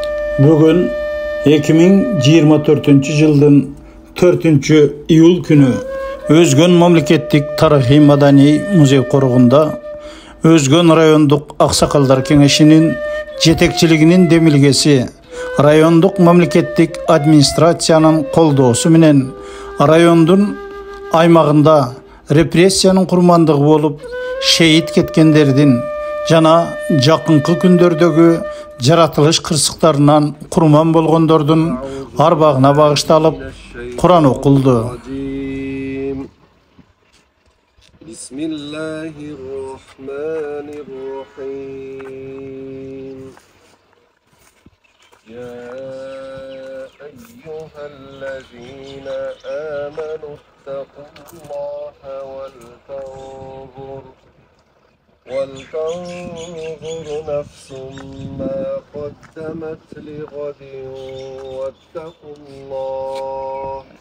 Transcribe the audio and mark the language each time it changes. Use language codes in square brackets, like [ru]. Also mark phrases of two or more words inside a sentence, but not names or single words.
[ky] Бүгүн 2024 жылдын 4-июль күнү Өзгөн Мамлекеттик Тарыхый Маданий Музей Коругунда Өзгөн Райондук Аксакалдар Кеңешинин жетекчилигинин демилгеси райондук мамлекеттик администрациянын колдоосу менен райондун аймагында репрессиянын курмандыгы болуп шейит кеткендердин жана жакынкы күндөрдөгү жаратылыш кырсыктарынан курман болгондордун арбагына багышталып Кур'ан окулду. [ar] يا أيها الذين آمنوا اتقوا الله ولتنظر نفس ما قدمت لغد واتقوا الله